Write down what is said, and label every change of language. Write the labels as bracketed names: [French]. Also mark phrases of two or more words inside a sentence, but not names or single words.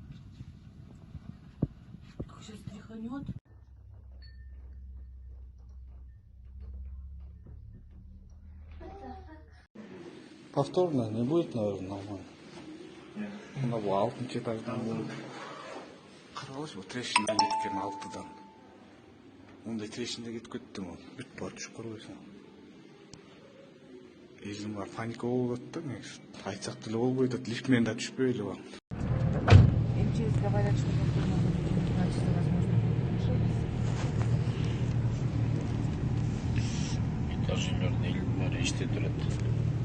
[Russian] Как сейчас тряханет. Повторно не будет, наверное, нормально. [Kyrgyz] Мына бул 6-чы этаждан болот. Карабыз, бул трещина кеткен 6-дан. Мындай трещина кетип кетти му. Бүт бар түшүп көрбөйсүң. Элдин бар паника болуп атты, негизи. Айтсак деле болбой атат, лифт менен да түшпөй эле бар. [Russian] МЧС говорят, что повторно будет 15, возможно, Этажы мёртвый, [Kyrgyz] эштеп турат.